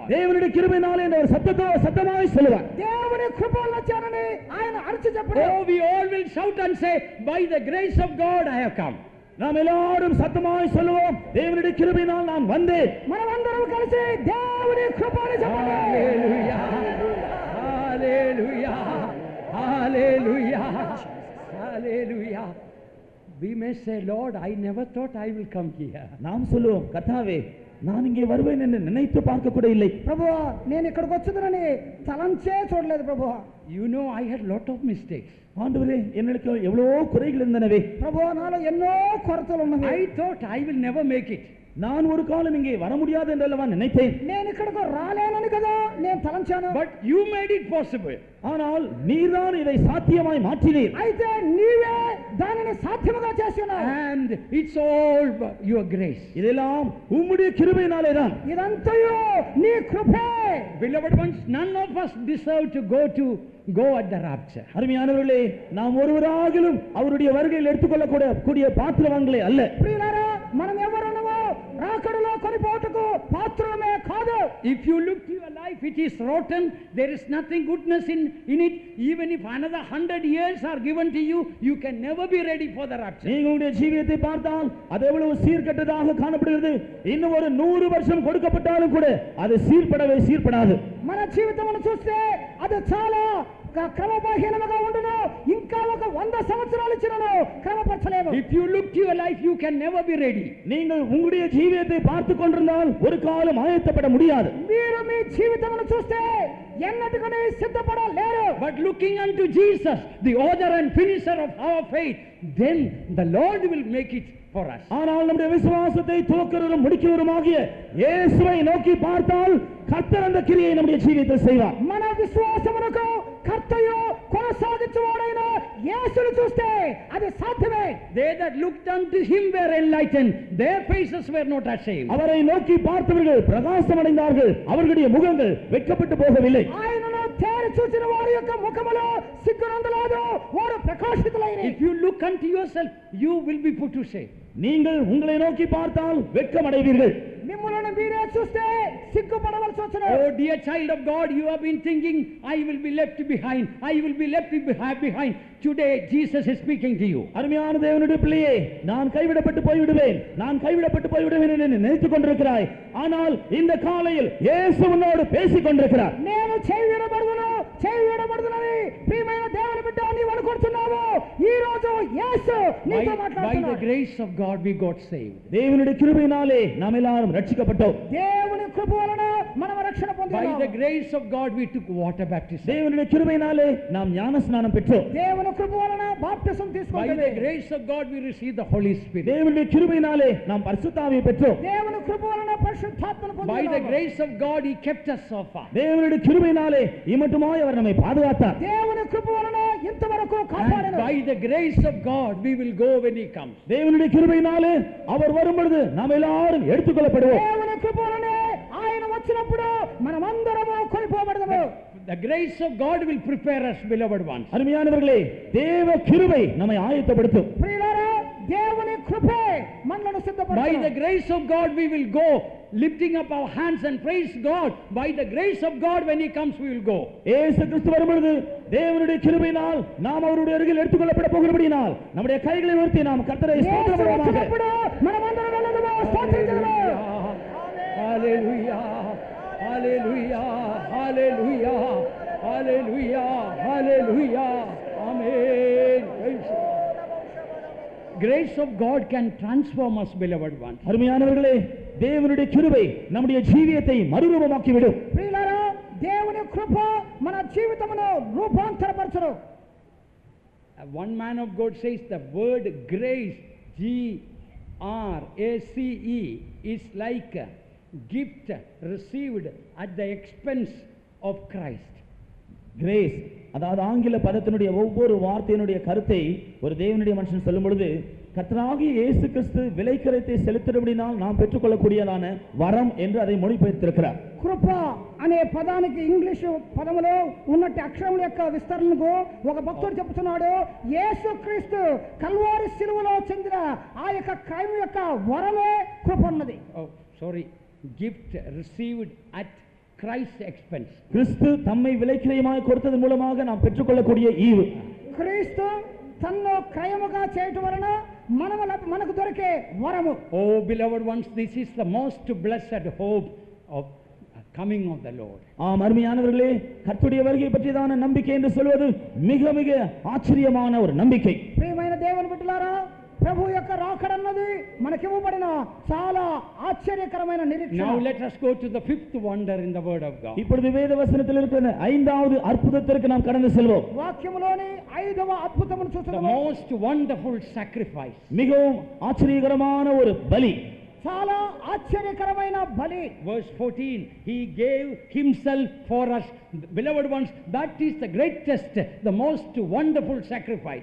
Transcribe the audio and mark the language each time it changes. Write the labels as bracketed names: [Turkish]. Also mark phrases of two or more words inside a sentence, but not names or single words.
[Tamil] தேவனுடைய கிருபையினாலே என்று அவர் சத்தமாய் சொல்லுவார். [Telugu] దేవుని కృప వల్ల వచ్చానని ఆయన అరిచి చెప్పడు. [English] Oh, we all will shout and say, by the grace of God I have come. [Tamil] நாம் எல்லாரும் சத்தமாய் சொல்லுவோம், தேவனுடைய கிருபையினால் நான் வந்தேன். [Telugu] మనమందరం కలిసి దేవుని కృప అని చెప్పండి. [English] Hallelujah. Hallelujah. Hallelujah. Hallelujah. We may say, Lord, I never thought I will come here. [Tamil] நாம் சொல்லுவோம், கர்த்தாவே, நான் இங்கே வருவேன் என்று நினைத்து பார்க்க கூட இல்லை. [Telugu] ప్రభువా, నేను ఇక్కడికి వచ్చుదనని తలంచే చూడలేదు ప్రభువా. [English] You know, I had lot of mistakes. [Tamil] ஆண்டவரே, என்னிடத்தில் எவ்வளவோ குறைகள் இருந்தனவே. [Telugu] ప్రభువా, నాలో ఎన్నో కొరతలు ఉన్నవి. [English] I thought I will never make it. [Tamil] நான் ஒரு காலம் இங்கே வர முடியாது என்றல்லவா நினைத்தேன். [Telugu] నేను ఇక్కడికి రాలేనని కదా నేను తలంచాను. [English] But you made it possible. [Tamil] ஆனால் நீர்தான் இதை சாத்தியமாய் மாற்றினீர். [Telugu] అయితే నీవే దానిని సాధ్యముగా చేస్తున్నావు. [English] And it's all your grace. [Tamil] இதெல்லாம் உம்முடைய கிருபையினாலே தான். [Telugu] ఇదంతయు నీ కృపే. [English] Beloved ones, none of us deserve to go at the rapture. [Tamil] அருமையானவர்களே, நாம் ஒருவராகிலும் அவருடைய வருகையில் எடுத்துக்கொள்ளக்கூடிய பாத்திரவான்களே அல்ல. [Telugu] ప్రియులారా, మనం ఎవరున్నామో రాకడలో కొనిపోటుకు పాత్రమే కాదు. [English] If you look to your life, it is rotten. There is nothing goodness in it. Even if another 100 years are given to you, you can never be ready for the rapture. [Tamil] நீங்களுடைய ஜீவியத்தை பார்த்தால் அது எவ்வளவு சீர்கெட்டதாக காணப்படுகிறது. இன்னும் ஒரு 100 வருஷம் கொடுக்கப்பட்டாலும் கூட அது சீர்படாது. [Telugu] మన జీవితమును చూస్తే అది చాలా క్రమబద్ధీనముగా ఉండును. ఇంకా ఒక 100 సంవత్సరాలు ఇచ్చినను క్రమపరచలేము. [English] If you look to your life, you can never be ready. [Tamil] நீங்கள் உங்களுடைய ஜீவியத்தை பார்த்துக் கொண்டிருந்தால் ஒரு காலம் ஆயத்தப்பட முடியாது. [Telugu] మీరు మీ జీవితమును చూస్తే ఎన్నటికీ సిద్ధపడలేరు. [English] But looking unto Jesus, the author and finisher of our faith, then the Lord will make it for us. [Tamil] ஆனால் நம்முடைய விசுவாசத்தை துவக்கிறவரும் முடிக்கிறவருமாகிய இயேசுவை நோக்கி பார்த்தால் கர்த்தர் அந்த கிரியை நம்முடைய ஜீவியத்தில் செய்வார். [Telugu] మన విశ్వాసమునకు కర్తయు కొనసాగించువాడైన యేసును చూస్తే అది సాధ్యమే. [English] They that looked unto him were enlightened, their faces were not ashamed. [Tamil] அவரை நோக்கி பார்த்தவர்கள் பிரகாசம் அடைந்தார்கள், அவர்களுடைய முகங்கள் வெட்கப்பட்டு போகவில்லை. [Telugu] ఆయనను తేరి చూసిన వారి యొక్క ముఖములో సిగ్గునందలేదు, వారు ప్రకాశితులైరి. [English] If you look unto yourself, you will be put to shame. [Tamil] நீங்கள் உங்களை நோக்கி பார்த்தால் வெட்கம் அடைவீர்கள். [Telugu] మిమ్మల్ని మీరే చూస్తే సిగ్గుపడవలసి వచ్చును. [English] Oh dear child of God, you have been thinking, I will be left behind. I will be left behind. Today Jesus is speaking to you. [Tamil] அருமையான தேவனுடைய பிள்ளையே, நான் கைவிடப்பட்டு போய்விடுவேன் என்று நினைத்துக் கொண்டிருக்கிறாய். ஆனால் இந்த காலையில் இயேசு உன்னோடு பேசிக் கொண்டிருக்கிறார். [Telugu] నేను చేయబడదును, చేయబడుతున్నది. ప్రియమైన దేవుని బిడ్డ, నీవు అనుకుంటున్నావు ఈ రోజు యేసు నీతో [English] By the [Telugu] మాట్లాడుతున్నాడు. [English] grace of God we got saved. [Tamil] தேவனுடைய கிருபையினாலே நாம் எல்லாரும் ரட்சிக்கப்பட்டோம். [Telugu] దేవుని కృప వలన మనం రక్షణ [English] By the [Telugu] పొందాము. [English] grace of God we took water baptism. [Tamil] தேவனுடைய கிருபையினாலே நாம் ஞான ஸ்நானம் பெற்றோம். [Telugu] దేవుని కృప వలన బాప్తిసం [English] By [Telugu] తీసుకుంటాము. [English] the grace of God we received the Holy Spirit. [Tamil] தேவனுடைய கிருபையினாலே நாம் பரிசுத்த ஆவியை பெற்றோம். [Telugu] దేవుని కృప వలన పరిశుద్ధాత్మను [English] By the [Telugu] పొందాము. [English] grace of God he kept us so far. [Tamil] தேவனுடைய கிருபையினாலே இம்மட்டுமாய் அவர் நம்மை பாதுகாத்தார். [Telugu] దేవుని కృప వలన ఇంతవరకు [English] And [Telugu] కాపాడను. [English] by the grace of God we will go when he comes. [Tamil] தேவனுடைய கிருபையினாலே அவர் வரும் பொழுது நாம் எல்லாரும் எடுத்துக்கொள்ளப்படுவோம். [Telugu] దేవుని కృప వలనే ఆయన వచ్చినప్పుడు మనమందరము కొనిపోబడదాము. [English] The grace of God will prepare us, beloved ones. [Tamil] அருமையானவர்களே, தேவ கிருபை நம்மை ஆயத்தப்படுத்தும். [Telugu] ప్రియులారా, దేవుని కృపే మనలను [English] By the [Telugu] సిద్ధపరచును. [English] grace of God we will go, lifting up our hands and praise God. By the grace of God when he comes we will go. [Tamil] இயேசு கிறிஸ்து வரும் பொழுது தேவனுடைய கிருபையினால் நாம் அவருடைய அருகில் எடுத்துக்கொள்ளப்பட போகிறபடியினால் நம்முடைய கைகளை உயர்த்தி நாம் கர்த்தரை [Telugu] యేసు [Tamil] ஸ்தோத்திரப்படுவோமாக. [Telugu] వచ్చినప్పుడు మనమందరం వెళ్ళదుము, స్తోత్రించదుము. [English] Hallelujah, hallelujah, hallelujah, hallelujah, hallelujah, amen. Grace of God can transform us, beloved ones. [Tamil] அருமையானவர்களே, தேவனுடைய கிருபை நம்முடைய ஜீவியத்தை மறுரூபமாக்கி விடும். [Telugu] ప్రియులారా, దేవుని కృప మన జీవితమును రూపాంతరపరచును. [English] One man of God says the word grace, G-R-A-C-E, is like a gift received at the expense of Christ. [Tamil] கிரேஸ், அதாவது ஆங்கில பதத்தினுடைய ஒவ்வொரு வார்த்தையினுடைய கருத்தை ஒரு தேவனுடைய மனுஷன் சொல்லும் பொழுது, கர்த்தராகிய இயேசு கிறிஸ்து விலைக்கரத்தை செலுத்தினபடினால் நாம் பெற்றுக்கொள்ளக்கூடியதான வரம் என்று அதை மொழிபெயர்த்திருக்கிறார். [Telugu] కృప అనే పదానికి ఇంగ్లీషు పదములో ఉన్నట్టు అక్షరముల యొక్క విస్తరణకు ఒక భక్తుడు చెప్తున్నాడు, యేసుక్రీస్తు కల్వారి శిలువలో చెందిన ఆ యొక్క క్రైమ్ యొక్క వరమే కృప అన్నది. [English] Oh, sorry, gift received at Christ's expense. [Tamil] கிறிஸ்து தம்மை விலைக்கிரயமாய் கொடுத்ததன் மூலமாக நாம் பெற்றுக்கொள்ளக்கூடிய ஈவு. [Telugu] క్రీస్తు తన్ను క్రయముగా చేయటం వలన మనకు దొరికే వరము. [English] Oh, beloved ones, this is the most blessed hope of coming of the Lord. [Tamil] ஆம் அருமையானவர்களே, கர்த்தருடைய வருகை பற்றியதான நம்பிக்கை என்று சொல்வது மிக மிக ஆச்சரியமான ஒரு நம்பிக்கை. [Telugu] ప్రియమైన దేవుని బిడ్డలారా, ప్రభు యొక్క రాకడన్నది మనకివ్వబడిన చాలా ఆశ్చర్యకరమైన నిరీక్షణ. [English] Now let us go to the fifth wonder in the word of God. [Tamil] இப்பொழுது வேத வசனத்தில் இருக்கிற ஐந்தாவது அற்புதத்திற்கு நாம் கடந்து செல்வோம். [Telugu] వాక్యములోని 5వ అద్భుతమును [English] The [Telugu] చూస్తున్నాము. [English] most wonderful sacrifice. [Tamil] மிகவும் ஆச்சரியகரமான ஒரு பலி. [Telugu] చాలా ఆశ్చర్యకరమైన బలి. [English] Verse 14, he gave himself for us. Beloved ones, that is the greatest, the most wonderful sacrifice.